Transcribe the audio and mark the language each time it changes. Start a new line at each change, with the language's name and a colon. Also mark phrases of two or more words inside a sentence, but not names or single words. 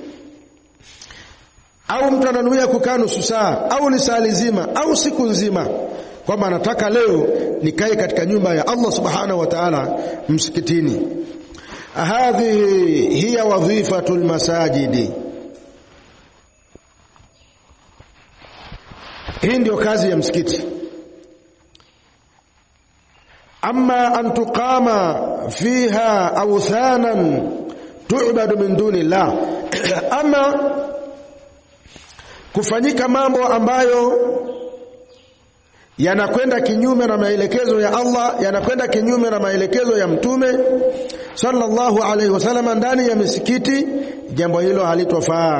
Swahili: Au mtu ananuia kukaa nusu saa au lisaa lizima au siku nzima, kwamba anataka leo nikae katika nyumba ya Allah
Arabic: سبحانه وتعالى
Swahili: msikitini.
Arabic: هذه هي وظيفة المساجد,
Swahili: hii ndio kazi ya msikiti.
Arabic: أما أن تقام فيها أوثان تعبد من دون الله,
Swahili: ama kufanyika mambo ambayo yanakwenda kinyume na maelekezo ya Allah, yanakwenda kinyume na maelekezo ya Mtume
Arabic: صلى الله عليه وسلم
Swahili: ndani ya misikiti, jambo hilo halitofaa.